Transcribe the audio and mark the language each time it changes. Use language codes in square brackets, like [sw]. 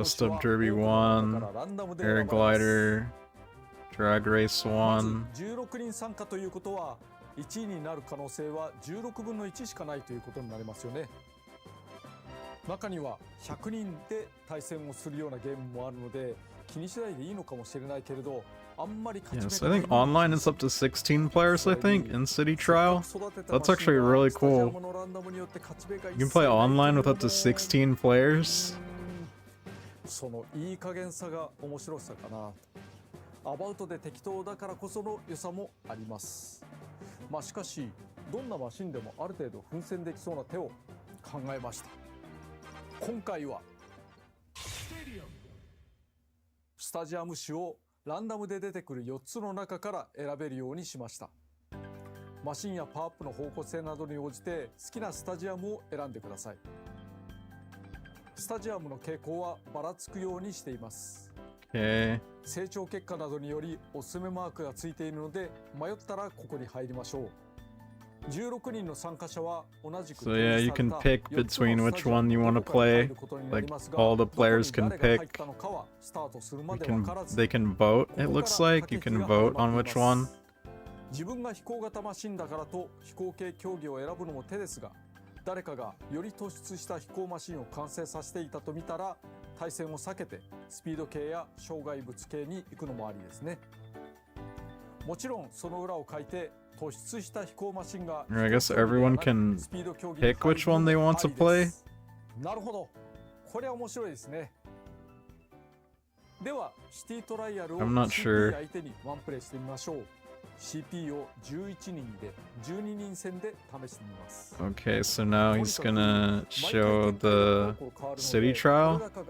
[en] Dust Up Derby 1, Air Glider, Drag Race 1. [ja] 16人参加ということは1位になる可能性は16分の1しかないということになりますよね。中には100人で対戦をするようなゲームもあるので気にしないでいいのかもしれないけれど、あんまり勝ち目 [en] Yes, I think online is up to 16 players, I think, in City Trial. That's actually really cool. You can play online with up to 16 players. [ja] そのいい加減さが面白さかな。アバウトで適当だからこその良さもあります。まあしかしどんなマシンでもある程度奮戦できそうな手を考えました。今回はスタジアム種をランダムで出てくる4つの中から選べるようにしました。マシンやパワーアップの方向性などに応じて好きなスタジアムを選んでください。スタジアムの傾向はばらつくようにしています。 [en] Okay. [ja] 成長結果などによりおすすめマークがついているので迷ったらここに入りましょう。 16人の参加者は同じく [en] So yeah, you can pick between which one you want to play. Like all the players can pick. They can vote. It looks like you can vote on which one. [ja] 自分が飛行型マシンだからと飛行系競技を選ぶのも手ですが、誰かがより突出した飛行マシンを完成させていたと見たら対戦を避けてスピード系や障害物系に行くのもありですね。もちろんその裏を書いて突出した飛行マシンが [en] Or I guess everyone can [ja] スピード競技 [en] pick which one they want to play. [ja] なるほど。これは面白いですね。ではシティトライアルを [en] I'm not sure. [ja] CP 相手にワンプレイしてみましょう。CP を11人で12人戦で試してみます。 [en] Okay, so now he's gonna show the city trial.